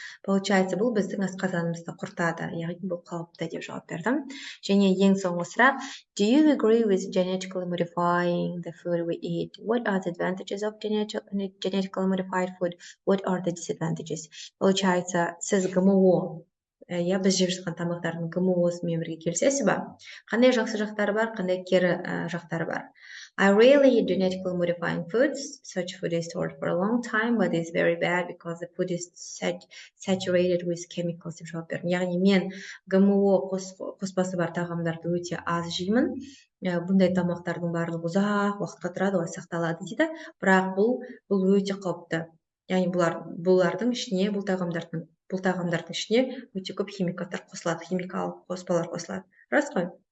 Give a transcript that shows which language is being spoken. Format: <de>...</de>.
<ru>Получается,</ru> <kk>бұл біздің асқазанымызды құртады, яғни бұл қауіпті деп жауап бердім. Және ең соңғы сұрақ,</kk> <en>do you agree with genetically modifying the food we eat? What are the advantages of genetically modified food? What are the disadvantages?</en> <ru>Получается,</ru> <kk>сіз ГМО, біз жеп жатқан тамақтардың ГМОсымен бірге келісесіз ба? Қандай жақсы жақтары бар, қандай кері жақтары бар?</kk> <en>I really eat genetically modifying foods. Such food is stored for a long time, but it's very bad because the food is saturated with chemicals</en> <kk>деп жауап бердім. Яғни мен ГМО қоспасы бар тағамдарды өте аз жеймін. Бұндай тамақтардың барлығы ұзақ уақытқа тұрады, олар сақталады дейді. Бірақ бұл өте қауіпті. Яғни бұлардың ішіне, бұл тағамдардың ішіне өте көп химикаттар қосылады, химикалық қоспалар қосылады. Рас қой?</kk>